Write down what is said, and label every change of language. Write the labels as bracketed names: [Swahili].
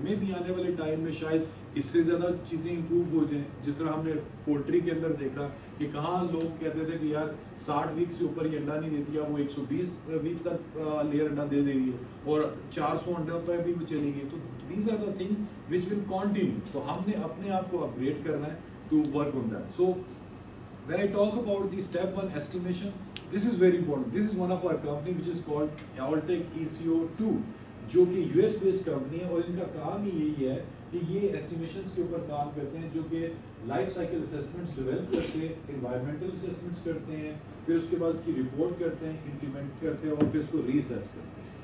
[Urdu] میں بھی آنے والے ٹائم میں شاید اس سے زیادہ چیزیں امپروو ہو جائیں, جس طرح ہم نے پولٹری کے اندر دیکھا کہ کہاں لوگ کہتے تھے کہ یار 60 ویک سے اوپر یہ انڈا نہیں دیتی, اب وہ 120 ویک تک لیئر انڈا دے رہی ہے, اور 400 انڈا پہ بھی چلے گی. تو [English] These are the thing which will continue. [Urdu] تو ہم نے اپنے آپ کو اپگریڈ کرنا ہے [English] To work on that. So when I talk about the step 1 estimation, this is very important. This is one of our company which is called Alltech ECO2, [Urdu] جو کہ [English] US based company [Urdu] ہے, اور ان کا کام ہی یہی ہے کہ یہ ایسٹیمیشنز کے اوپر کام کرتے ہیں, جو کہ لائف سائیکل اسیسمنٹس ڈیولپ کرتے ہیں, انوائرمنٹل اسیسمنٹس کرتے ہیں, پھر اس کے بعد اس کی رپورٹ کرتے ہیں, امپلیمنٹ کرتے ہیں, اور پھر اس کو ری اسیس کرتے ہیں.